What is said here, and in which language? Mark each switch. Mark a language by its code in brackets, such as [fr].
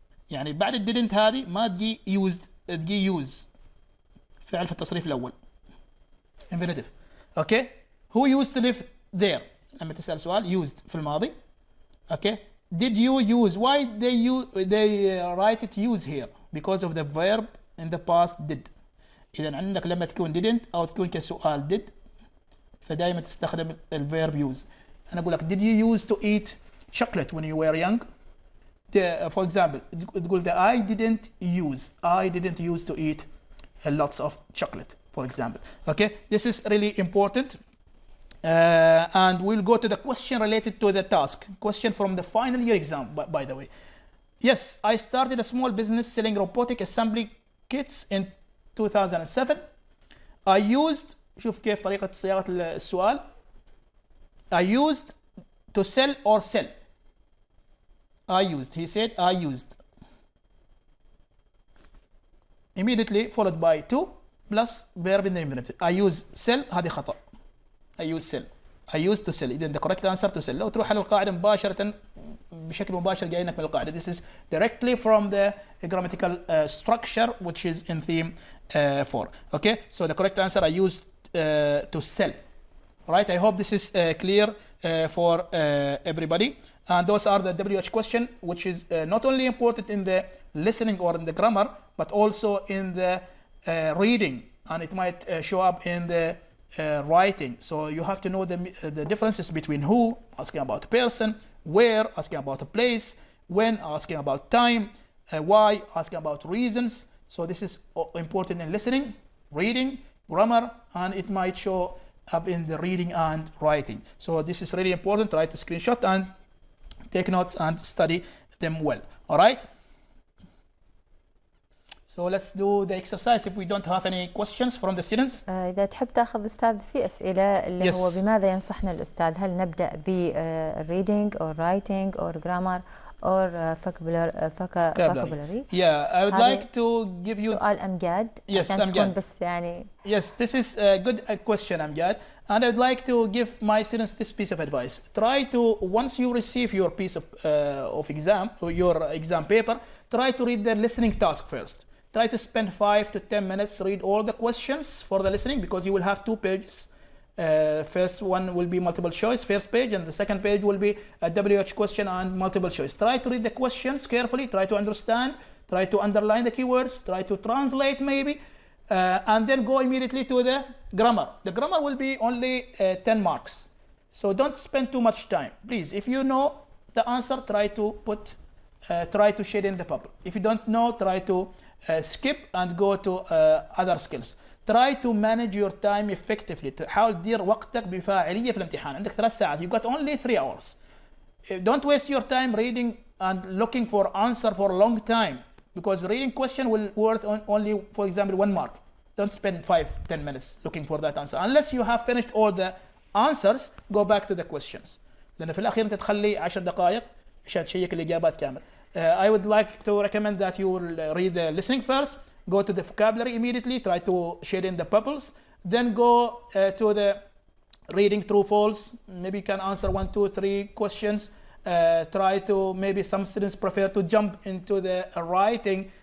[ar] يعني بعد didn't هذه ما تجي used تجي use فعل في التصريف الأول. [en] Infinitive. Okay. Who used to live there? [ar] لما تسأل سؤال used في الماضي. [en] Okay. Did you use? Why they write it use here? Because of the verb in the past did. [ar] إذا عندك لما تكون didn't أو تكون كسؤال did فدائما تستخدم الverb use. أنا أقول لك [en] did you used to eat chocolate when you were young? For example, تقول I didn't use to eat lots of chocolate, for example. Okay, this is really important. And we'll go to the question related to the task. Question from the final year exam, by the way. Yes, I started a small business selling robotic assembly kits in 2007. I used, [ar] شوف كيف طريقة صياغة السؤال. [en] I used to sell or sell. I used. He said I used. Immediately followed by to plus verb in the infinitive. I use sell [ar] هذه خطأ. [en] I use sell. I used to sell. [ar] إذا [en] the correct answer to sell. [ar] لو تروح على القاعدة مباشرة بشكل مباشر جايينك من القاعدة. [en] This is directly from the grammatical structure which is in theme 4. Okay. So the correct answer I used to sell. Right. I hope this is clear for everybody. And those are the WH question, which is not only important in the listening or in the grammar, but also in the reading, and it might show up in the writing. So you have to know the differences between who, asking about a person, where, asking about a place, when, asking about time, why, asking about reasons. So this is important in listening, reading, grammar, and it might show up in the reading and writing. So this is really important. Try to screenshot and take notes and study them well. All right? So let's do the exercise if we don't have any questions from the students. [ar] إذا تحب تاخذ أستاذ في أسئلة اللي [en] Yes. [ar] هو بماذا ينصحنا الأستاذ؟ هل نبدأ ب [en] reading or writing or grammar or vocabulary؟ Yeah, I would [ar] هذه [en] like to give you. [ar] سؤال أمجاد [en] Yes, [ar] عشان تكون أمجاد. بس يعني. [en] Yes, this is a good question, Amjad. And I would like to give my students this piece of advice. Try to, once you receive your piece of exam, or your exam paper, try to read the listening task first. Try to spend 5 to 10 minutes, read all the questions for the listening, because you will have 2 pages. First one will be multiple choice, first page, and the second page will be a WH question and multiple choice. Try to read the questions carefully, try to understand, try to underline the keywords, try to translate maybe, and then go immediately to the grammar. The grammar will be only 10 marks. So don't spend too much time. Please, if you know the answer, try to shade in the bubble. If you don't know, try to skip and go to other skills. Try to manage your time effectively. [ar] حاول تدير وقتك بفاعلية في الامتحان. عندك 3 ساعات. [en] You got only 3 hours. Don't waste your time reading and looking for answer for a long time, because reading question will worth only, for example, 1 mark. Don't spend 5-10 minutes looking for that answer. Unless you have finished all the answers, go back to the questions. [ar] لأن في الأخير أنت تخلي 10 دقائق عشان تشيك الإجابات كامل. [en] I would like to recommend that you will read the listening first, go to the vocabulary immediately, try to shade in the bubbles, then go to the reading true false. Maybe you can answer 1, 2, 3 questions. Try to, maybe some students prefer to jump into the writing.